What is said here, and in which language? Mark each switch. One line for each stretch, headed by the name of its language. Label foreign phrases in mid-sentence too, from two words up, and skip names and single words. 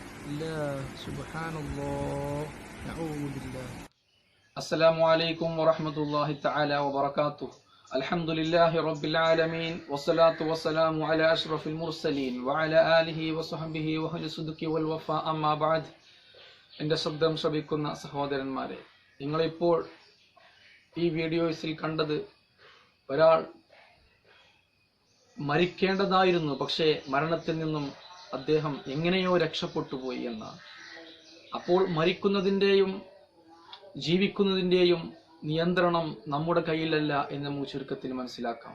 Arabic: الله سبحان الله نعوذ بالله. السلام عليكم ورحمة الله تعالى وبركاته. الحمد لله رب العالمين والصلاة والسلام على أشرف المرسلين وعلى آله وصحبه وأهل الصدق والوفاء أما بعد.
Malayalam: എൻ്റെ ശബ്ദം ശ്രവിക്കുന്ന സഹോദരന്മാരെ, നിങ്ങളിപ്പോൾ ഈ വീഡിയോസിൽ കണ്ടത് ഒരാൾ മരിക്കേണ്ടതായിരുന്നു, പക്ഷേ മരണത്തിൽ നിന്നും അദ്ദേഹം എങ്ങനെയോ രക്ഷപ്പെട്ടു പോയി എന്നാണ്. അപ്പോൾ മരിക്കുന്നതിൻ്റെയും ജീവിക്കുന്നതിൻ്റെയും നിയന്ത്രണം നമ്മുടെ കയ്യിലല്ല എന്ന് നമുക്ക് ചുരുക്കത്തിൽ മനസ്സിലാക്കാം.